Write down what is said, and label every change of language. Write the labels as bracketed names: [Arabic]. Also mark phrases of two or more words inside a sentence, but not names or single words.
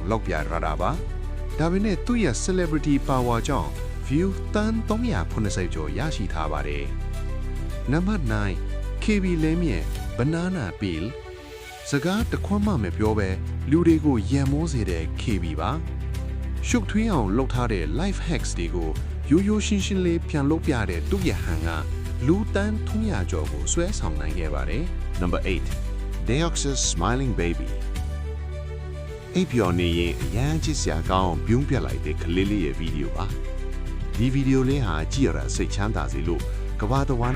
[Burmese] လောက်ပြရတာပါဒါပေမဲ့သူ့ရဲ့ [English] celebrity power [Burmese] ကြောင့် view တန်း380ကျော်ရရှိထားပါတယ်နံပါတ်9 KB လဲမြင့် Banana Peel စကားတခွန်းမှမပြောပဲလူတွေကိုရံမိုးစေတဲ့ KB ပါရှုပ်ထွေးအောင်လုပ်ထားတဲ့ [English] life hacks [Burmese] တွေကိုရိုးရိုးရှင်းရှင်းလေးပြန်လုပ်ပြတဲ့သူ့ရဲ့ဟန်ကလူတန်း300ကျော်ကိုဆွဲဆောင်နိုင်ခဲ့ပါတယ် Number 8 Deoxys Smiling Baby အိပ်ပျော်နေရင်အရန်ချစ်စရာကောင်းပြုံးပြလိုက်တဲ့ကလေးလေးရဲ့ဗီဒီယိုပါဒီဗီဒီယိုလေးဟာကြည့်ရတာစိတ်ချမ်းသာစေလို့ကဘာတဝမ်း